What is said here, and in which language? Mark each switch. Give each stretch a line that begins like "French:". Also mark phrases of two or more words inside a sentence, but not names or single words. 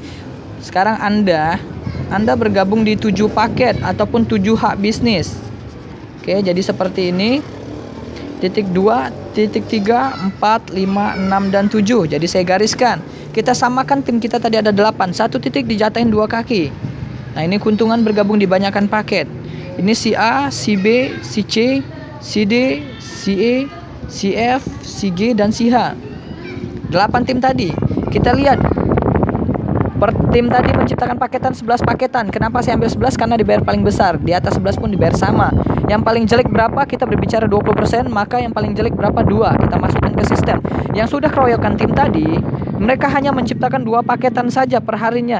Indonesian: Sekarang Anda bergabung di 7 paket ataupun 7 hak bisnis. Oke, jadi seperti ini. Titik 2, titik 3, 4, 5, 6, dan 7. Jadi saya gariskan. Kita samakan tim kita tadi ada 8. Satu titik dijatahin 2 kaki. Nah, ini keuntungan bergabung di banyakkan paket. Ini si A, si B, si C, si D, si E, si F, si G, dan si H. 8 tim tadi. Kita lihat per tim tadi menciptakan paketan 11 paketan. Kenapa saya ambil 11? Karena dibayar paling besar. Di atas 11 pun dibayar sama. Yang paling jelek berapa? Kita berbicara 20%, maka yang paling jelek berapa? 2. Kita masukkan ke sistem. Yang sudah keroyokan tim tadi, mereka hanya menciptakan 2 paketan saja per harinya.